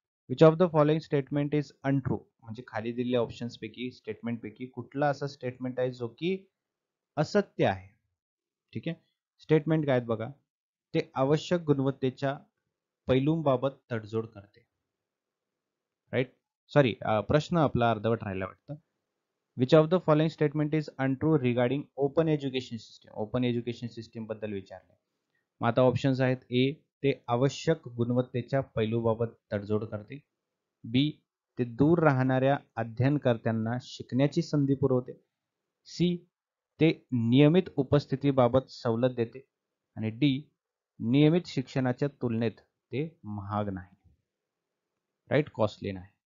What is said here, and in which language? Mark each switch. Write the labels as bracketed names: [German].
[English] Which of the following statement is untrue. [Marathi] म्हणजे खाली दिलेल्या ऑप्शन्स पैकी स्टेटमेंट पैकी कुठला असा स्टेटमेंट आहे जो की असत्य आहे? ठीक आहे. स्टेटमेंट काय आहेत बघा. ते आवश्यक गुणवत्तेच्या पैलूंबाबत तडजोड करते. राईट. सॉरी प्रश्न आपला अर्धवट राहिला वाटतं. [English] Which of the following statement is untrue regarding open education system. [Marathi] Open education system बद्दल विचारले. मग आता ऑप्शन्स आहेत. ए ते आवश्यक गुणवत्तेच्या पैलूबाबत तडजोड करते. बी ते दूर राहणाऱ्या अध्ययनकर्त्यांना शिकण्याची संधी पुरवते. सी ते नियमित उपस्थितीबाबत सवलत देते आणि डी नियमित शिक्षणाच्या तुलनेत ते महाग नाही. राईट. कॉस्टली नाही.